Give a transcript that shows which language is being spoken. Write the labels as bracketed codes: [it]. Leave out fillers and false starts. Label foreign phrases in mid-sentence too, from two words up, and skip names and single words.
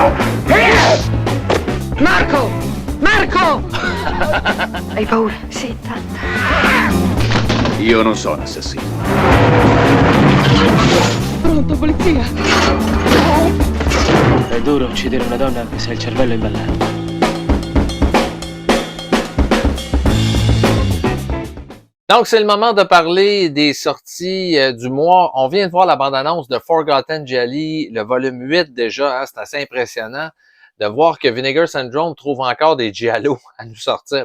[it] Marco! Marco! Hai paura? Sì, tanta. Io non sono assassino. Pronto, polizia? È duro uccidere una donna anche se ha il cervello imballato. [fr] Donc, c'est le moment de parler des sorties du mois. On vient de voir la bande-annonce de Forgotten Jelly, le volume 8 déjà, hein, c'est assez impressionnant de voir que Vinegar Syndrome trouve encore des giallo à nous sortir.